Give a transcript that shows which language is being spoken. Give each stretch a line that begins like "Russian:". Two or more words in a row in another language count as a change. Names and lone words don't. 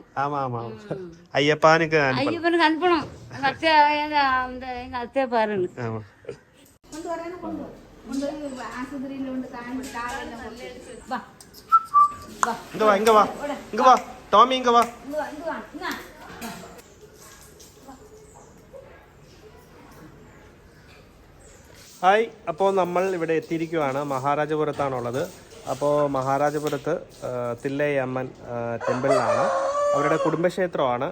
Tamil: ஆமா ஆமா, ஐயப்பானுக்கு ஐயப்பனுக்கு அனுப்பணும். எங்க அத்தை எங்க அத்தையை பாருங்க. ஆமா, இங்க வா இங்க வா இங்க வா டாமி, இங்க வா.
Malayalam: ഹായ്, അപ്പോൾ നമ്മൾ ഇവിടെ എത്തിയിരിക്കുകയാണ്. മഹാരാജപുരത്താണുള്ളത്. അപ്പോൾ മഹാരാജപുരത്ത് തില്ലൈ അമ്മൻ ടെമ്പിളിലാണ്. അവരുടെ കുടുംബക്ഷേത്രമാണ്.